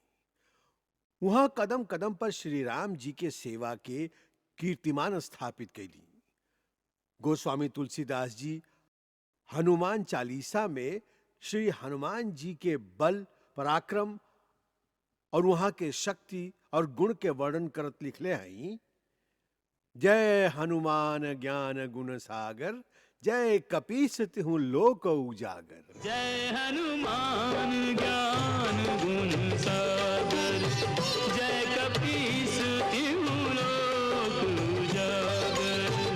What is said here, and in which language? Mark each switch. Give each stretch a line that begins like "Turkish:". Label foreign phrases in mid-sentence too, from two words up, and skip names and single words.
Bhojpuri: वहां कदम कदम पर श्री राम जी के सेवा के कीर्तिमान स्थापित कैली। गोस्वामी तुलसीदास जी हनुमान चालीसा में श्री हनुमान जी के बल पराक्रम और वहां के शक्ति और गुण के वर्णन करत लिखले हैं।
Awadhi: जय हनुमान ज्ञान गुण सागर, जय कपीस तिहु लोक उजागर। जय हनुमान ज्ञान गुण सागर, जय कपीस तिहु लोक उजागर।